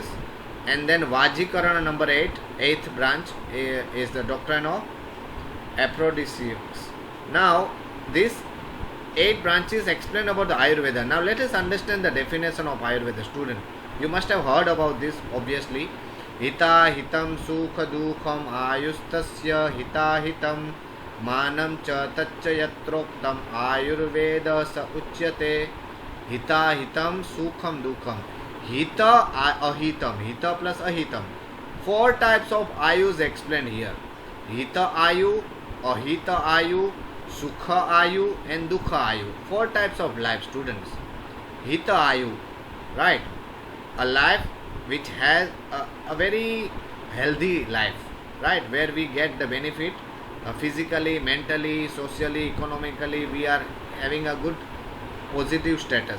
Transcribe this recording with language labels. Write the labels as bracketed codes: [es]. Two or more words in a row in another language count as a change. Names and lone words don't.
[en] And then Vajikarana number 8, eighth branch is the doctrine of aphrodisiacs. Now, these 8 branches explain about the Ayurveda. Now, let us understand the definition of Ayurveda, student. You must have heard about this, obviously. [sa] हित हितं सुख दुःखं आयुस्तस्य हित हितं मानं च तच्च यत्रोक्तं आयुर्वेद स उच्यते. हित हितं सुखं दुःखं. हित अहितम्। हित plus अहितम्. [en] 4 types of ayus explained here. [sa] हित आयु, अहित आयु, सुख आयु and दुःख आयु. [en] 4 types of life, students. [sa] हित आयु, [en] right? A life which has a very healthy life, right? Where we get the benefit physically, mentally, socially, economically. We are having a good positive status.